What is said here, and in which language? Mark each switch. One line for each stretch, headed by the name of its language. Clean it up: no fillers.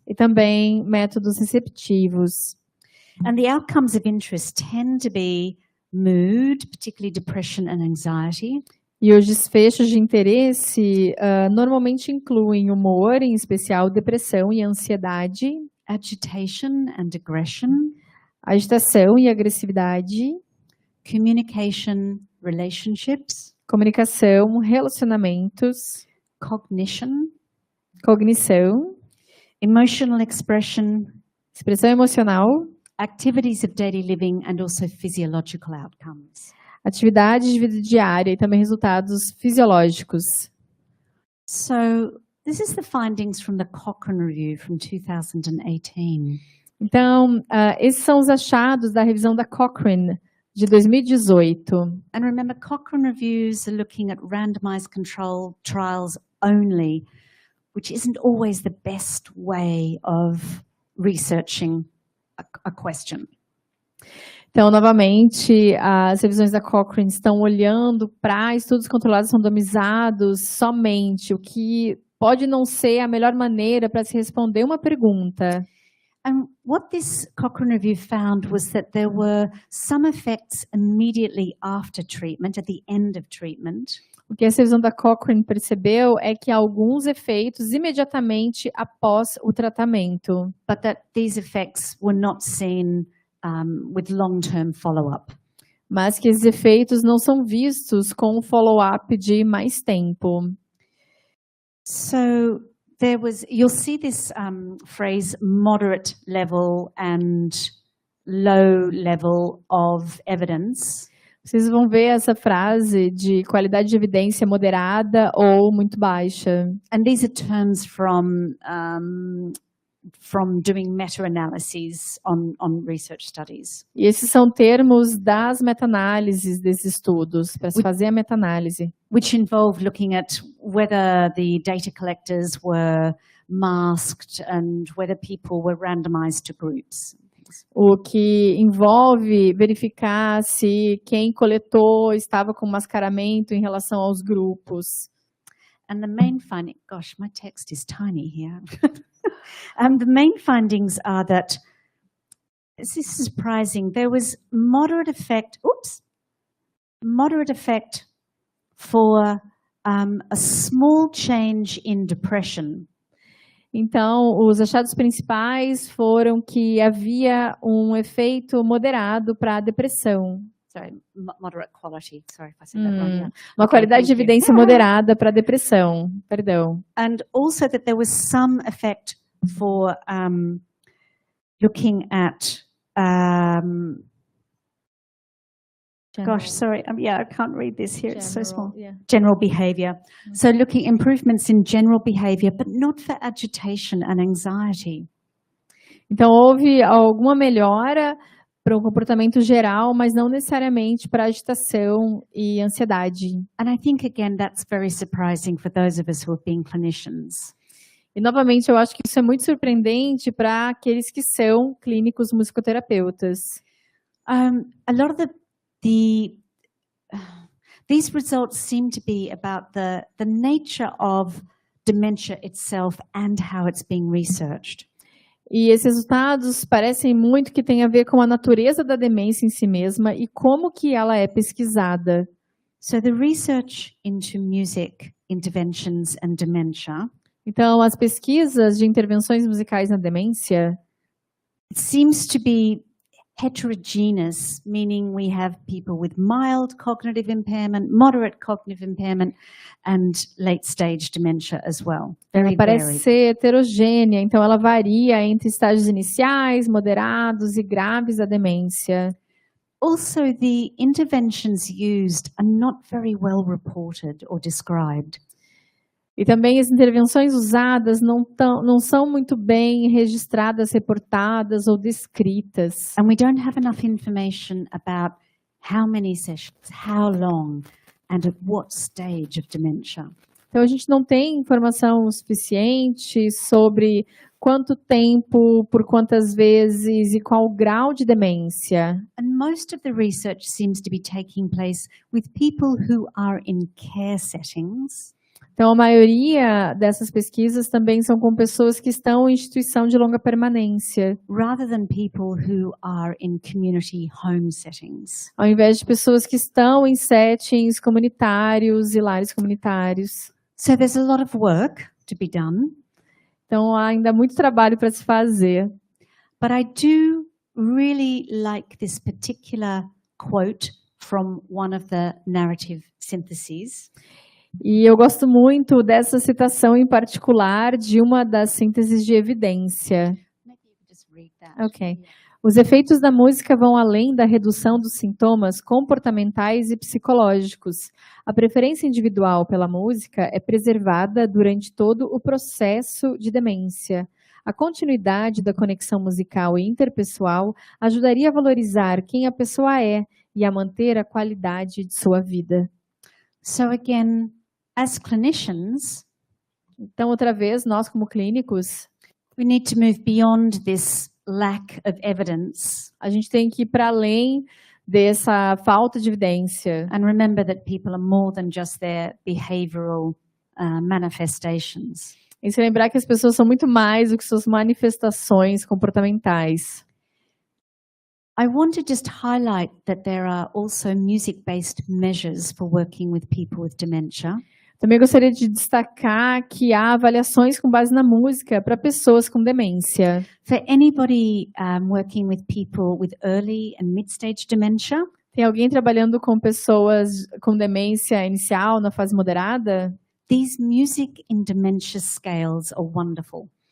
Portuguese: E também métodos receptivos.
English: And the outcomes of interest tend to be mood, particularly depression and anxiety.
Portuguese: E os desfechos de interesse normalmente incluem humor, em especial depressão e ansiedade.
English: Agitation and aggression.
Portuguese: Agitação e agressividade.
English: Communication, relationships.
Portuguese: Comunicação, relacionamentos.
English: Cognition.
Portuguese: Cognição.
English: Emotional expression.
Portuguese: Expressão emocional.
English: Activities of daily living and also physiological outcomes.
Portuguese: Atividades de vida diária e também resultados fisiológicos.
English: So, this is the findings from the Cochrane review from 2018.
Portuguese: Então, esses são os achados da revisão da Cochrane de 2018.
English: And remember, Cochrane reviews are looking at randomized controlled trials only, which isn't always the best way of researching a question.
Portuguese: Então, novamente, as revisões da Cochrane estão olhando para estudos controlados randomizados somente, o que pode não ser a melhor maneira para se responder uma pergunta.
English: And what this Cochrane review found was that there were some effects immediately after treatment, at the end of treatment.
Portuguese: O que essa revisão da Cochrane percebeu é que há alguns efeitos imediatamente após o tratamento.
English: But that these effects were not seen with long-term follow-up.
Portuguese: Mas que esses efeitos não são vistos com o follow-up de mais tempo.
English: So you'll see this phrase moderate level and low level of evidence.
Portuguese: Vocês vão ver essa frase de qualidade de evidência moderada ou muito baixa.
English: And these are terms from doing meta-analyses on research studies.
Portuguese: E esses são termos das meta-análises desses estudos, para se fazer a meta-análise.
English: Which involve looking at whether the data collectors were masked and whether people were randomized to groups.
Portuguese: o que envolve verificar se quem coletou estava com mascaramento em relação aos grupos.
English: And the main finding, gosh, my text is tiny here. The main findings are that, this is surprising, there was moderate effect for a small change in depression.
Portuguese: Então, os achados principais foram que havia um efeito moderado para a depressão.
English: Sorry, moderate quality. Sorry if I said that wrong. Yeah.
Portuguese: Uma qualidade de evidência moderada para a depressão. Perdão.
English: And also that there was some effect for looking at gosh, sorry. Yeah, I can't read this here. It's so small. Yeah. General behavior. So looking improvements in general behavior, but not for agitation and anxiety.
Portuguese: Então, houve alguma melhora para o comportamento geral, mas não necessariamente para agitação e ansiedade.
English: And I think, again, that's very surprising for those of us who have been clinicians.
Portuguese: E, novamente, eu acho que isso é muito surpreendente para aqueles que são clínicos musicoterapeutas.
English: A lot of these results seem to be about the nature of dementia itself and how it's being researched.
Portuguese: E esses resultados parecem muito que tem a ver com a natureza da demência em si mesma e como que ela é pesquisada.
English: So the research into music interventions and dementia,
Portuguese: então, as pesquisas de intervenções musicais na demência,
English: it seems to be heterogeneous, meaning we have people with mild cognitive impairment, moderate cognitive impairment, and late-stage dementia as well. Very
Portuguese: parece
English: varied.
Portuguese: ser heterogênea, então ela varia entre estágios iniciais, moderados e graves da demência.
English: Also, the interventions used are not very well reported or described.
Portuguese: E também as intervenções usadas não são muito bem registradas, reportadas ou descritas.
English: And we don't have enough information about how many sessions, how long, and at what stage of dementia.
Portuguese: Então a gente não tem informação suficiente sobre quanto tempo, por quantas vezes e qual grau de demência.
English: And most of the research seems to be taking place with people who are in care settings.
Portuguese: Então, a maioria dessas pesquisas também são com pessoas que estão em instituição de longa permanência.
English: Rather than people who are in community home settings.
Portuguese: Ao invés de pessoas que estão em settings comunitários e lares comunitários.
English: So there's a lot of work to be done.
Portuguese: Então, há ainda muito trabalho para se fazer.
English: But I do really like this particular quote from one of the narrative syntheses.
Portuguese: E eu gosto muito dessa citação em particular de uma das sínteses de evidência. Ok. Os efeitos da música vão além da redução dos sintomas comportamentais e psicológicos. A preferência individual pela música é preservada durante todo o processo de demência. A continuidade da conexão musical e interpessoal ajudaria a valorizar quem a pessoa é e a manter a qualidade de sua vida.
English: So again, as clinicians,
Portuguese: então, outra vez, nós como clínicos,
English: we need to move beyond this lack of evidence.
Portuguese: A gente tem que ir para além dessa falta de evidência.
English: And remember that people are more than just their behavioral manifestations.
Portuguese: E se lembrar que as pessoas são muito mais do que suas manifestações comportamentais.
English: I want to just highlight that there are also music-based measures for working with people with dementia.
Portuguese: Também gostaria de destacar que há avaliações com base na música para pessoas com demência.
English: For anybody working with people with early and mid-stage dementia,
Portuguese: tem alguém trabalhando com pessoas com demência inicial na fase moderada?
English: These music in dementia scales are wonderful.